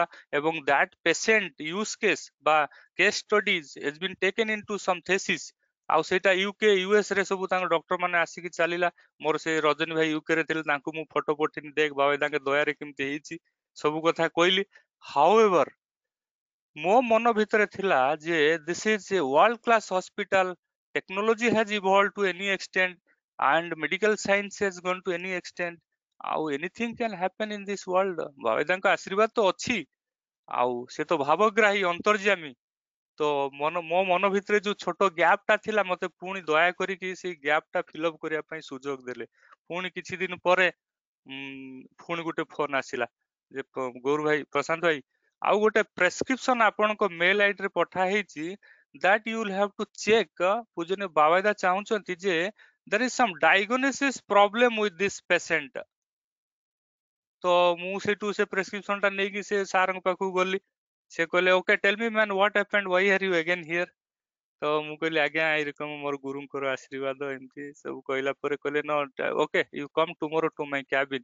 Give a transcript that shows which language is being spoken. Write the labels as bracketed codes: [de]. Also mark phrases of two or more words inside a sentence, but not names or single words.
[or] ଏବଂ [en] that patient use case [or] ବା [en] case studies has been taken into synthesis, [or] ଆଉ ସେଇଟା ୟୁକେ ୟୁଏସ୍ ରେ ସବୁ ତାଙ୍କ ଡକ୍ଟର ମାନେ ଆସିକି ଚାଲିଲା। ମୋର ସେ ରଜନୀ ଭାଇ ୟୁକେ ରେ ଥିଲେ, ତାଙ୍କୁ ମୁଁ ଫଟୋ ପଠେଇନି, ଦେଖ ବାବା ତାଙ୍କ ଦୟାରେ କେମିତି ହେଇଛି, ସବୁ କଥା କହିଲି। [en] ହାଉଏଭର [or] ମୋ ମନ ଭିତରେ ଥିଲା ଯେ [en] this is a world class hospital, technology has evolved to any extent, and medical science has gone to any extent, ଆଉ anything can happen in this world. [or] ବାବେଦାଙ୍କ ଆଶୀର୍ବାଦ ତ ଅଛି, ଆଉ ସେ ତ ଭାବଗ୍ରାହୀ ଅନ୍ତର୍ଯାମୀ। ତ ମୋ ମନ ଭିତରେ ଯୋଉ ଛୋଟ ଗ୍ୟାପ୍ ଟା ଥିଲା ମତେ ପୁଣି ଦୟା କରିକି ସେଇ ଗ୍ୟାପ୍ ଟା ଫିଲଅପ କରିବା ପାଇଁ ସୁଯୋଗ ଦେଲେ। ପୁଣି କିଛି ଦିନ ପରେ ପୁଣି ଗୋଟେ ଫୋନ ଆସିଲା ଯେ ଗୌର ଭାଇ, ପ୍ରଶାନ୍ତ ଭାଇ, ଆଉ ଗୋଟେ ପ୍ରେସକ୍ରିପସନ ଆପଣଙ୍କ ମେଲ ଆଇଡି ରେ ପଠା ହେଇଛି, [en] that you will have to check। [or] ପୂଜନୀୟ ବାବାଦା ଚାହୁଁଛନ୍ତି ଯେ [en] there is some diagnosis problem with this patient। [or] ତ ମୁଁ ସେଇଠୁ ସେ ପ୍ରେସକ୍ରିପସନ ଟା ନେଇକି ସେ ସାରଙ୍କ ପାଖକୁ ଗଲି। ସେ କହିଲେ [en] okay tell me man what happened, why are you again here. [or] ତ ମୁଁ କହିଲି ଆଜ୍ଞା ଏରକମ ମୋର ଗୁରୁଙ୍କର ଆଶୀର୍ବାଦ, ଏମିତି ସବୁ କହିଲା ପରେ କହିଲେ ନ [en] okay you come tomorrow to my cabin.